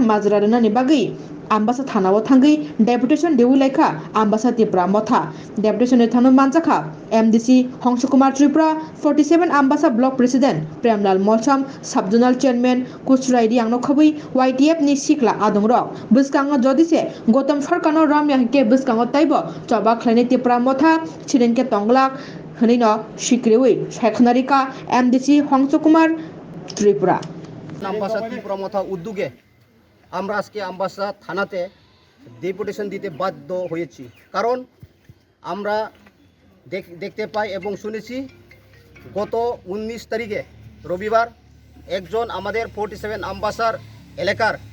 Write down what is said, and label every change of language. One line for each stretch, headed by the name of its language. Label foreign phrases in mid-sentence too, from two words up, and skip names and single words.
Kok Borok: majra rani bagui Ambasa thanao thangui deputation dewulaika Ambasa Tripura motha deputation thano manjaka MDC Hongsukumar Tripura 47 Ambasa
English: block president
Kok Borok: Premlal Molcham
English: subzonal chairman
Kok Borok: Kuchrai Riangno khabui YTF ni sikla adongrok buskango jodise Gautam Sarkar no ramya ke buskango taibo choba khlaini Tripura motha chirenke tonglak hneino sikrewi saikhnarika MDC Hongsukumar Tripura
Bangla: Ambasa Tripura motha উদ্যোগে আমরা আজকে আম্বাসা থানাতে ডেপুটেশন দিতে বাধ্য হয়েছি কারণ আমরা দেখতে পাই এবং শুনেছি গত 19 তারিখে রবিবার একজন আমাদের 47 আম্বাসার এলাকার